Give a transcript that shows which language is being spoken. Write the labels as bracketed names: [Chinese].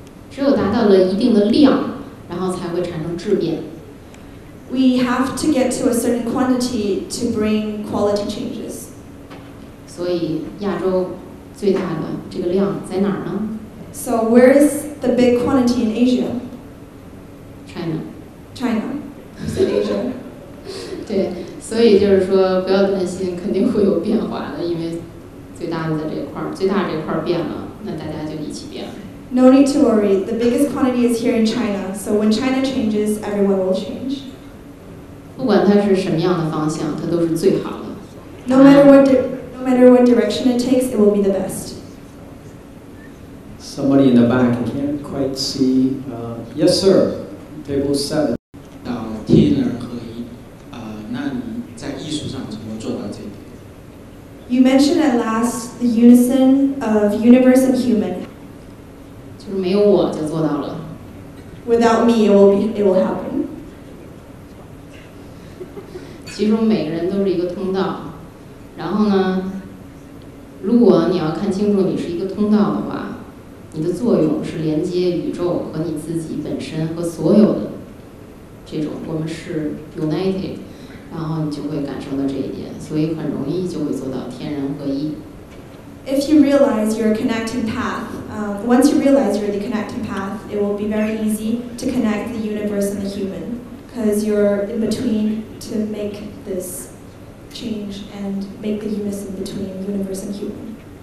[Chinese] 只有达到了一定的量，然后才会产生质变。 [English] We have to get to a certain quantity to bring quality changes. [Chinese] 所以亚洲最大的这个量在哪儿呢 [English] So where is the big quantity in Asia? ？China。 China. You said Asia. [Chinese] 对，所以就是说不要担心，肯定会有变化的，因为最大的在这块儿，最大这块儿变了，那大家就一起变了。 [English] No need to worry. The biggest quantity is here in China. So when China changes, everyone will change. [Chinese] 不管它是什么样的方向，它都是最好的。 [English] No matter what direction it takes, it will be the best. Somebody in the back, I can't quite see. Yes, sir. Table 7. [Chinese] 到天人合一，那你在艺术上怎么做到这一点？ [English] You mentioned at last the unison of universe and human. [Chinese] 就是没有我就做到了。 [English] Without me, it will happen. [Chinese] 其实我们每个人都是一个通道，然后呢，如果你要看清楚你是一个通道的话，你的作用是连接宇宙和你自己本身和所有的这种，我们是 united， 然后你就会感受到这一点，所以很容易就会做到天人合一。 [English] If you realize you're a connecting path, once you realize you're the connecting path, it will be very easy to connect the universe and the human, because you're in between to make this change and make the unison between universe and human.